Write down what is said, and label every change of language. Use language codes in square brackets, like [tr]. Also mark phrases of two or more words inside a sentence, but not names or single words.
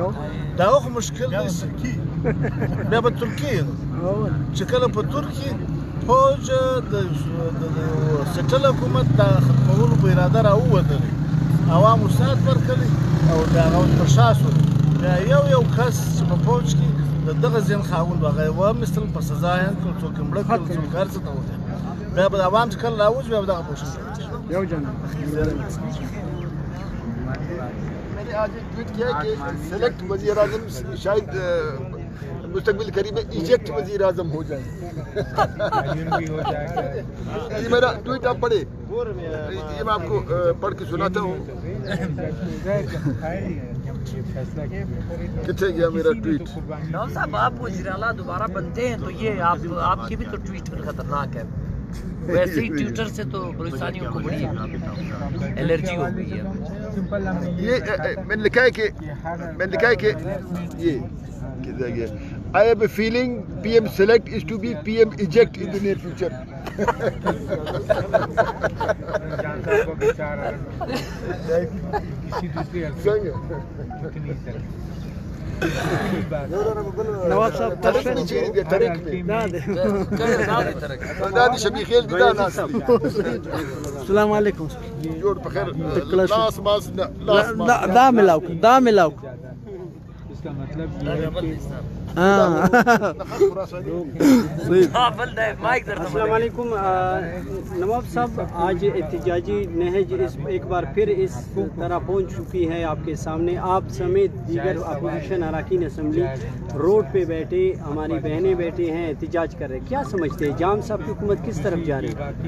[ps] دا خو مشکل دی بیا به ترکیه چې کله په ترکیه فوج د سټل حکومت د ختمولو په اراده راووتلی عوامو ساعت ورکړي او د هغه پر شا شول بیا یو کس چې په فوج کې د دغه ذهن خاوند هغه یې ومېستل په سزا یې کړل څوک یې مړه کړل څوک هر څه ته وکړل بیا به د عوام چې کله راوځي بیا به دغه پوښتنه یو جناب [ur] میں نے آج ایک ٹویٹ کیا کہ سلیکٹ وزیر اعظم شاید مستقبل قریب میں ایجیکٹ وزیر اعظم ہو جائے یہ میرا ٹویٹ آپ پڑھے یہ میں آپ کو پڑھ کے سناتا ہوں کتنے گیا میرا ٹویٹ صاحب آپ وزیر اعلیٰ دوبارہ بنتے ہیں تو یہ آپ کی بھی تو ٹویٹ خطرناک ہے ویسے ہی ٹویٹر سے تو بلوچستانیوں کو بڑی الرجی ہو گئی ہے. یہ میں نے لکھا ہے کہ یہ [en] I have a feeling PM select is to be PM eject in the near future. [ps] نواب صاحب [ar] السلام علیکم [ps] دا ملاو [ur] اس کا مطلب یہ ہے کہ [ar] السلام علیکم [ur] نواب صاحب، آج احتجاجی نہج ایک بار پھر اس طرح پہنچ چکی ہے آپ کے سامنے، آپ سمیت دیگر اپوزیشن اراکین اسمبلی روڈ پہ بیٹھے، ہماری بہنیں بیٹھے ہیں، احتجاج کر رہے ہیں، کیا سمجھتے ہیں جام صاحب کی حکومت کس طرف جا رہی ہے؟